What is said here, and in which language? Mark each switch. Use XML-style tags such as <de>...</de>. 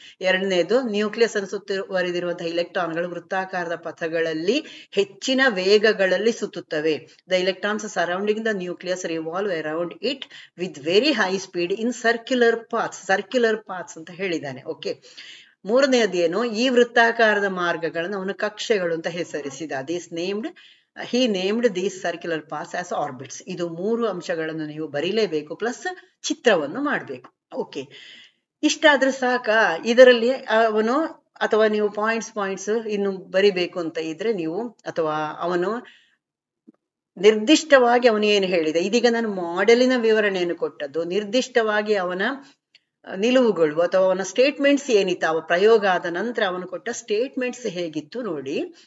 <kn>ಎರಡನೇದು, ನ್ಯೂಕ್ಲಿಯಸ್ ಅನ್ನು ಸುತ್ತುವರೆದಿರುವಂತಹ ಇಲೆಕ್ಟ್ರಾನ್ಗಳು ವೃತ್ತಾಕಾರದ ಪಥಗಳಲ್ಲಿ ಹೆಚ್ಚಿನ ವೇಗಗಳಲ್ಲಿ ಸುತ್ತುತ್ತವೆ.</kn> <en>the electrons surrounding the nucleus revolve around it with very high speed in circular paths</en> <kn>ಅಂತ ಹೇಳಿದ್ದಾನೆ. ಓಕೆ, ಮೂರನೆಯದೇನು? ಈ ವೃತ್ತಾಕಾರದ ಮಾರ್ಗಗಳನ್ನು ಅವನು ಕಕ್ಷೆಗಳು ಅಂತ ಹೆಸರಿಸಿದ.</kn> <en>he named these circular paths as orbits.</en> <kn>ಇದು 3 ಅಂಶಗಳನ್ನು ನೀವು ಬರೀಲೇಬೇಕು, ಪ್ಲಸ್ ಚಿತ್ರವನ್ನು ಮಾಡಬೇಕು. ಓಕೆ, ಇಷ್ಟಾದ್ರೂ ಸಾಕಾ? ಇದರಲ್ಲಿ ಅವನು ಅಥವಾ ನೀವು ಪಾಯಿಂಟ್ಸ್ ಇನ್ನು ಬರಿಬೇಕು ಅಂತ ಇದ್ರೆ ನೀವು, ಅಥವಾ ಅವನು ನಿರ್ದಿಷ್ಟವಾಗಿ ಅವನು ಏನು ಹೇಳಿದ, ಇದೀಗ ನಾನು ಮಾಡೆಲಿನ ವಿವರಣೆಯನ್ನು ಕೊಟ್ಟದ್ದು, ನಿರ್ದಿಷ್ಟವಾಗಿ ಅವನ ನಿಲುವುಗಳು ಅಥವಾ ಅವನ ಸ್ಟೇಟ್ಮೆಂಟ್ಸ್ ಏನಿತ್ತು, ಅವ ಪ್ರಯೋಗ ಆದ ನಂತರ ಅವನು ಕೊಟ್ಟ ಸ್ಟೇಟ್ಮೆಂಟ್ಸ್ ಹೇಗಿತ್ತು ನೋಡಿ.</kn>